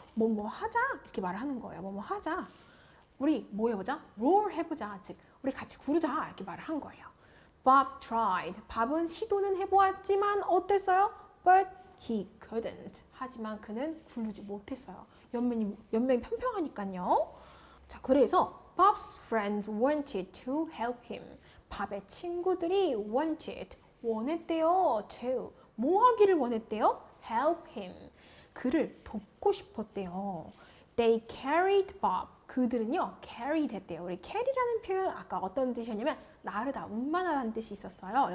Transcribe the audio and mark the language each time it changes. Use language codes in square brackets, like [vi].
[ko] 뭐뭐 하자 이렇게 말을 하는 거예요. 뭐뭐 하자. 우리 뭐 해보자? roll 해보자. 즉 우리 같이 구르자 이렇게 말을 한 거예요. [en] Bob tried. [ko] 밥은 시도는 해보았지만 어땠어요? [en] But he couldn't. [ko] 하지만 그는 굴르지 못했어요. 옆면이 평평하니까요. 자, 그래서 [en] Bob's friends wanted to help him. [ko] 밥의 친구들이 wanted, 원했대요. to, 뭐 하기를 원했대요? [en] help him. [ko] 그를 돕고 싶었대요. [en] They carried Bob. [ko] 그들은요, carried 했대요. 우리 carry라는 표현 아까 어떤 뜻이었냐면 나르다, 운반하다는 뜻이 있었어요.